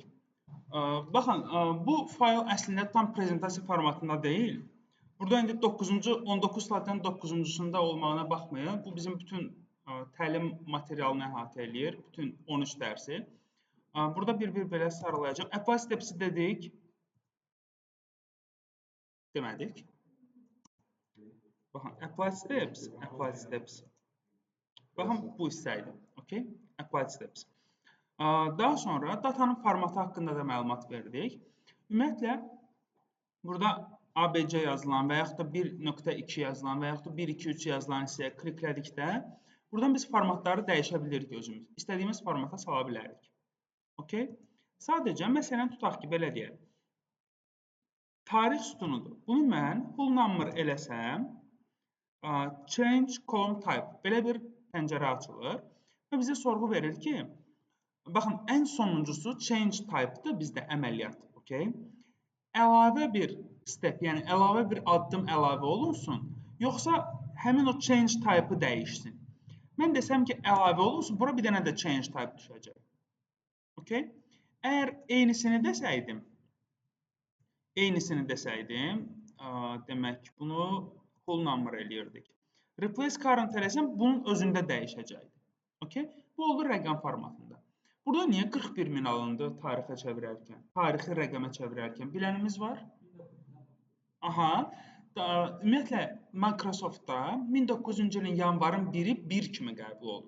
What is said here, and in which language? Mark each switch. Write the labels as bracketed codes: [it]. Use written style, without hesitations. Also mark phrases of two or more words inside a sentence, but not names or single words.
[az] Baxın, bu fayl əslində tam prezentasiya formatında deyil. Burada indi 19 slayddan 9-cusunda olmağına baxmayın. Bu bizim bütün təlim materialını əhatə eləyir, bütün 13 dərsi. Burada bir-bir belə sarılayacağım. [en] Apply steps-i [az] dedik. Demədik. Baxın, [en] apply steps. [az] Baxın, bu hissə idi. [en] Okay? Apply steps. [az] Daha sonra datanın formatı haqqında da məlumat verdik. Ümumiyyətlə, burada ABC yazılan və yaxud da 1.2 yazılan və yaxud da 1.2.3 yazılan hissəyə kliklədikdə, buradan biz formatları dəyişə bilirik özümüz. İstədiyimiz formata sala bilərik. Okay? Sadəcə, məsələn, tutaq ki, belə deyək. Tarix sütunudur. Bunu mən [en] whole number [az] eləsəm, [en] change column type, [az] belə bir pəncərə açılır və bizə sorğu verir ki, baxın, ən sonuncusu [en] change type-dır [az] bizdə əməliyyat. Okay? Əlavə bir step, yəni əlavə bir addım əlavə olunsun, yoxsa həmin o [en] change type-ı [az] dəyişsin. Mən desəm ki, əlavə olunsun, bura bir dənə də [en] change type [az] düşəcək. Okay? Əgər eynisini desəydim, demək, bunu [en] whole number [az] eləyirdik. [en] Replace current [az] eləsəm, bunun özündə dəyişəcəkdir. Okay? Bu olur rəqəm formatında. Burada niyə 41.000 alındı tarixə çevirərkən, tarixi rəqəmə çevirərkən? Bilənimiz var? Aha, ümumiyyətlə, Microsoft-da 1900-cü ilin yanvarın 1-i 1 kimi qəbul olur.